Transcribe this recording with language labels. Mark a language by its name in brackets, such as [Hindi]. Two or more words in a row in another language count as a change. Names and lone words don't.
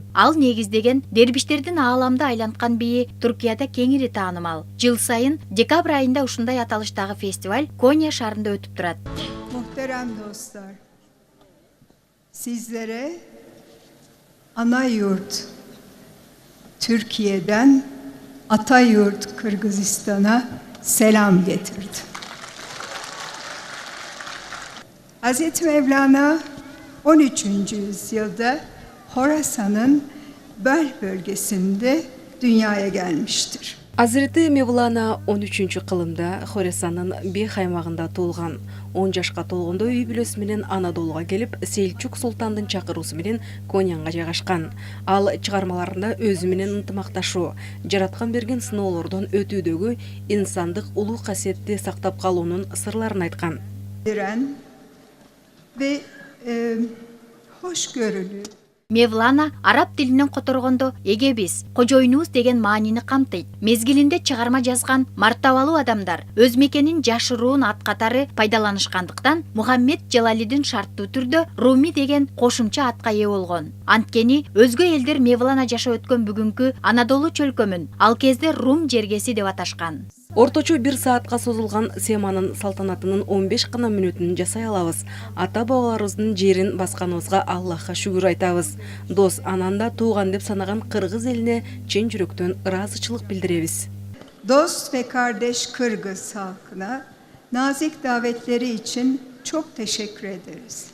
[Kyrgyz] Ал негиздеген дербиштердин ааламды айланткан бийи Түркияда кеңири таанымал. Жыл сайын декабрь айында ушундай аталыштагы фестиваль Konya шаарында өтүп турат. [Turkish] Muhterem dostlar, sizlere ana yurt Türkiye'den ata yurt Kırgızistan'a selam getirdim. Hazreti Mevlana 13. yüzyılda Horasan'ın Böl bölgesinde dünyaya gelmiştir. [Kyrgyz] Азирети Мевлана 13-кылымда Хорасандын Бех аймагында туулган. 10 жашка толгондо үй бүлөсү менен Анадолуга келип, Селчук султандын чакыруусу менен Конянга жайгашкан. Ал чыгармаларында өзү менен ынтымакташуу, жараткан берген сыноолордон өтүүдөгү инсандык улуу касиетти сактап калуунун сырларын айткан. [Turkish] Diren ve hoşgörülü. [Kyrgyz] Мевлана араб тилинен которгондо эге биз кожоюнубуз деген маанини камтыйт. Мезгилинде чыгарма жазган мартабалуу адамдар өз мекенин жашыруун ат катары пайдаланышкандыктан Мухаммед Жалалидин шарттуу түрдө Руми деген кошумча атка ээ болгон. Анткени өзгө элдер Мевлана жашап өткөн бүгүнкү Анадолу чөлкөмүн ал кезде Рум жергеси деп аташкан. Орточо 1 саатка созулган семанын салтанатынын 15 гана мүнөтүн жасай алабыз. Ата бабаларыбыздын жерин басканыбызга Аллахка шүгүр айтабыз. Дос ананда тууган деп санаган кыргыз элине чын жүрөктөн ыраазычылык билдиребиз. [Turkish] Dost ve kardeş Kırgız halkına nazik davetleri için çok teşekkür ederiz.